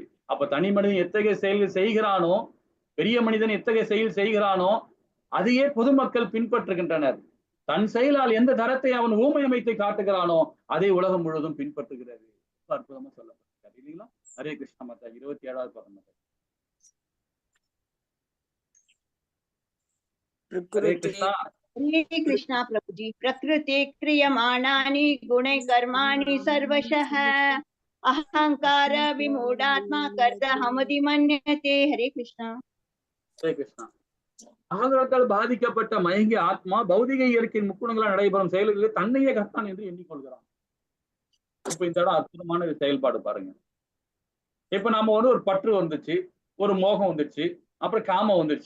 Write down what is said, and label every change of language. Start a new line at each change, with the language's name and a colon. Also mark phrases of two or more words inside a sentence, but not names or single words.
Tamil: அப்ப தனி மனிதன் எத்தகைய செயல்கள் செய்கிறானோ, பெரிய மனிதன் எத்தகைய செயல் செய்கிறானோ அதையே பொதுமக்கள் பின்பற்றுகின்றனர். தன் செயலால் எந்த தரத்தை அவன் ஊமை அமைத்து காட்டுகிறானோ அதை உலகம் முழுவதும் பின்பற்றுகிறது. அற்புதமா சொல்லப்பட்டிருக்காரு இல்லைங்களா? ஹரே கிருஷ்ண மாதா. 27வது பதம். ஹரே கிருஷ்ணா.
Hindi: हरे कृष्णा प्रभु जी।
Sanskrit: प्रकृते क्रियमाणानि गुणे कर्माणि सर्वशः अहंकार विमूढात्मा कर्तहमति मन्यते।
Hindi: हरे कृष्णा.
Tamil: ஹரே கிருஷ்ணா. அகங்காரத்தால் பாதிக்கப்பட்ட மயங்கிய ஆத்மா பௌதிக இயற்கையின் முக்குணங்களால் நடைபெறும் செயல்களில் தன்னையே கர்த்தான் என்று எண்ணிக்கொள்கிறான். இப்ப இந்த இடம் அற்புதமான செயல்பாடு பாருங்க. இப்ப நாம ஒரு பற்று வந்துச்சு, ஒரு மோகம் வந்துச்சு, அப்புறம் காமம் வந்துருச்சு.